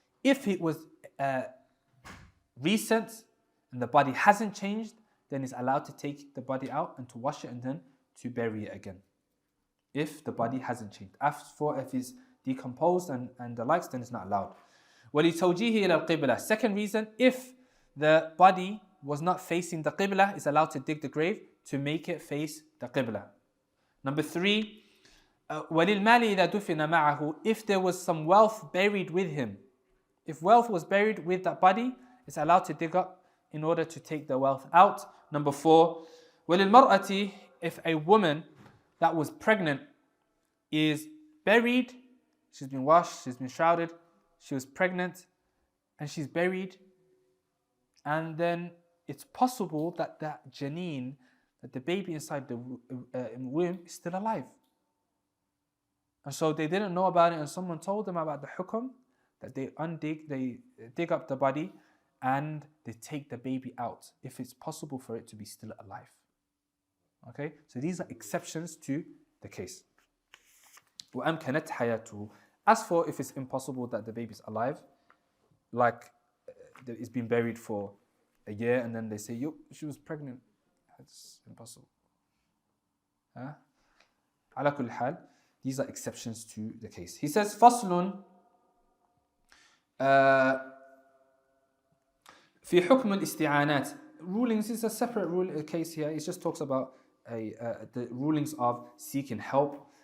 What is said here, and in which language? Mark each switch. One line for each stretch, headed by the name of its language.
English: If it was recent and the body hasn't changed, then it's allowed to take the body out and to wash it and then to bury it again. If the body hasn't changed. As for if it's decomposed and the likes, then it's not allowed.
Arabic: وَلِتَوْجِيهِ إِلَى الْقِبْلَةِ.
English: Second reason, if the body was not facing the qibla, it's allowed to dig the grave to make it face the qibla. Number 3,
Arabic: وَلِلْمَالِ إِذَا دُفِنَ مَعَهُ.
English: If there was some wealth buried with him, if wealth was buried with that body, it's allowed to dig up in order to take the wealth out. Number 4,
Arabic: وَلِلْمَرْأَةِ.
English: If a woman that was pregnant is buried, she's been washed, she's been shrouded, she was pregnant and she's buried, and then it's possible that that janeen, that the baby inside the womb is still alive. And so they didn't know about it, and someone told them about the hukum, that they dig up the body and they take the baby out if it's possible for it to be still alive. Okay, so these are exceptions to the case.
Arabic: وَأَمْكَنَتْ حَيَاتُهُ.
English: As for if it's impossible that the baby's alive, like it's been buried for a year and then they say, yo, she was pregnant. That's impossible.
Arabic: على كل حال,
English: these are exceptions to the case. He says,
Arabic: فَصْلٌ في حكم الاستعانات.
English: Rulings is a separate case here. It just talks about the rulings of seeking help.